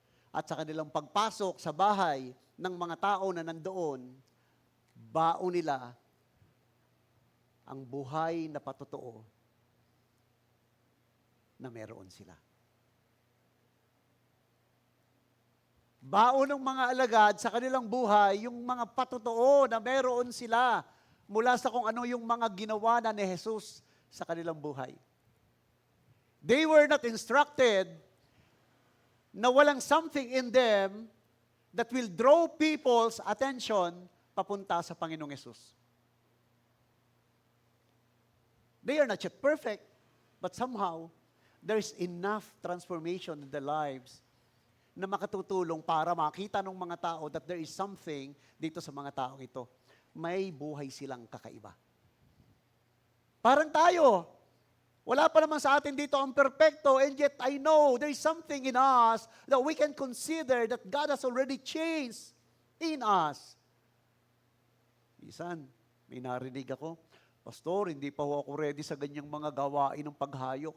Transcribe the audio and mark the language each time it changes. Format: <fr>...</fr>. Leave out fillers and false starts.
<tl>At sa kanilang pagpasok sa bahay ng mga tao na nandoon, baon nila ang buhay na patotoo na meron sila. Baon ng mga alagad sa kanilang buhay, yung mga patotoo na meron sila mula sa kung ano yung mga ginawa na ni Jesus sa kanilang buhay.</tl> <en>They were not instructed</en> <tl>na walang</tl> <en>something in them that will draw people's attention</en> <tl>papunta sa Panginoong Jesus.</tl> <en>They are not yet perfect, but somehow, there's enough transformation in their lives</en> <tl>na makatutulong para makita ng mga tao</tl> <en>that there is something</en> <tl>dito sa mga tao ito. May buhay silang kakaiba. Parang tayo, wala pa naman sa atin dito ang perpekto,</tl> <en>and yet I know there is something in us that we can consider that God has already changed in us.</en> <tl>Minsan, may narinig ako, Pastor, hindi pa ako ready sa ganyang mga gawain ng paghayok.</tl>